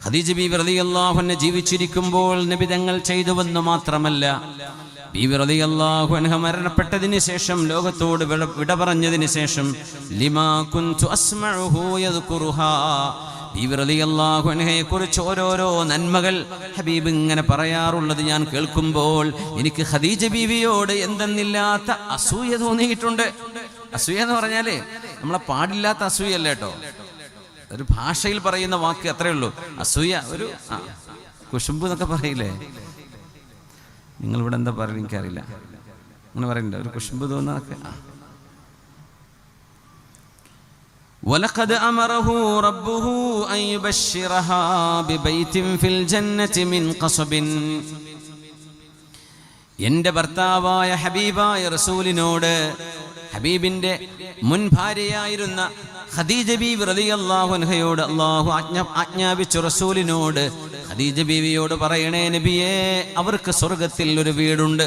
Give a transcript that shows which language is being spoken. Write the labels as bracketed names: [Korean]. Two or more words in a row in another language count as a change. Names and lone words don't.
[Malayalam] ഖദീജ ബീവി [Arabic] رضي الله عنها [Malayalam] ജീവിച്ചിരിക്കുമ്പോൾ നബി തങ്ങൾ ചെയ്തുവെന്ന് മാത്രമല്ല, ബീവി [Arabic] رضي الله عنها [Malayalam] മരണപ്പെട്ടതിന് ശേഷം, ലോകത്തോട് വിട പറഞ്ഞതിന് ശേഷം, [Arabic] لما كنت أسمعه يذكرها, [Malayalam] ബീവി [Arabic] رضي الله عنها [Malayalam] കുറിച്ച് ഓരോരോ നന്മകൾ ഹബീബ് ഇങ്ങനെ പറയാറുള്ളത് ഞാൻ കേൾക്കുമ്പോൾ എനിക്ക് ഖദീജ ബീവിയോട് എന്തെന്നില്ലാത്ത അസൂയ തോന്നിയിട്ടുണ്ട്. അസൂയ എന്ന് പറഞ്ഞാല് നമ്മളെ പാടില്ലാത്ത അസൂയല്ല കേട്ടോ, ഒരു ഭാഷയിൽ പറയുന്ന വാക്ക് അത്രയേ ഉള്ളൂ. അസൂയ ഒരു കുശുമ്പ് എന്നൊക്കെ പറയില്ലേ, നിങ്ങളിവിടെ എന്താ പറയുക എനിക്കറിയില്ല, അങ്ങനെ പറയില്ല, ഒരു കുശുമ്പ് തോന്നുന്നതൊക്കെ. [Arabic] وَلَقَدْ أَمَرَهُ رَبُّهُ أَن يُبَشِّرَهَا بِبَيْتٍ فِي الْجَنَّةِ مِنْ قَصَبٍ. [Malayalam] എൻ്റെ ഭർത്താവായ ഹബീബായ റസൂലിനോട്, ഹബീബിൻ്റെ മുൻ ഭാര്യയായിരുന്ന ഖദീജ ബീവി [Arabic] رضي الله عنها [Malayalam] അല്ലാഹു ആജ്ഞാപിച്ചു റസൂലിനോട്, ഖദീജ ബീവിയോട് പറയണേ നബിയേ, അവർക്ക് സ്വർഗ്ഗത്തിൽ ഒരു വീടുണ്ട്.